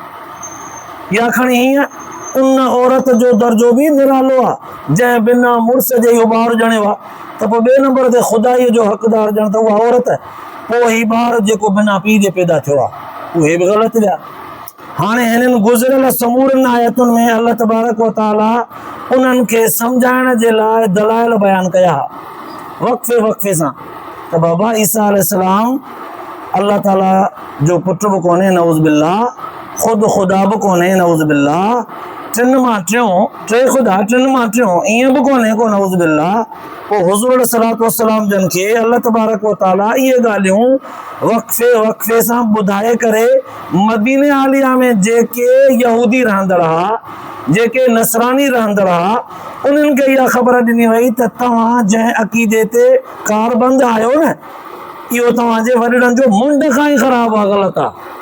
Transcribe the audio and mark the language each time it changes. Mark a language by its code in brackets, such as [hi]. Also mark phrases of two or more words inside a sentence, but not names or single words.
[sd] या खणी हीअं उन औरत जो दर्जो बि निरालो आहे जंहिं बिना मुड़ुस जे इहो ॿारु ॼणियो आहे, त पोइ ॿिए नंबर ते ख़ुदाईअ जो हक़दार ॼण त उहा औरत। पोइ ही ॿारु जेको बिना पीउ जे पैदा थियो आहे, उहे बि ग़लति विया। हाणे हिननि गुज़िरियल समूरनि आयतुनि में [ar] الله تبارك و تعالى [sd] उन्हनि खे सम्झाइण जे लाइ दलाइल बयान कया वक़्फ़े वक़्फ़े सां त बाबा ईसा अलैहिस्सलाम अल्लाह ताला जो पुटु बि कोन्हे [ar] نعوذ بالله, [sd] ख़ुदि ख़ुदा बि कोन्हे [ar] نعوذ بالله, [sd] टिनि मां टियों, टे ख़ुदा टिनि मां टियों ईअं बि कोन्हे को [ar] نعوذ بالله. [sd] पोइ हुज़ूर [ar] عليه الصلاة والسلام [sd] जन खे [ar] الله تبارك و تعالى [sd] इहे ॻाल्हियूं वक़्फ़े वक़्फ़े सां ॿुधाए करे मदीने आलिया में जेके यहूदी रहंदड़ हुआ, जेके नसरानी रहंदड़ हुआ, उन्हनि खे इहा ख़बर ॾिनी वई त तव्हां जंहिं अक़ीदे ते कारबंद आहियो न, इहो तव्हांजे वॾड़नि जो मुंड खां ई ख़राबु आहे, ग़लति आहे।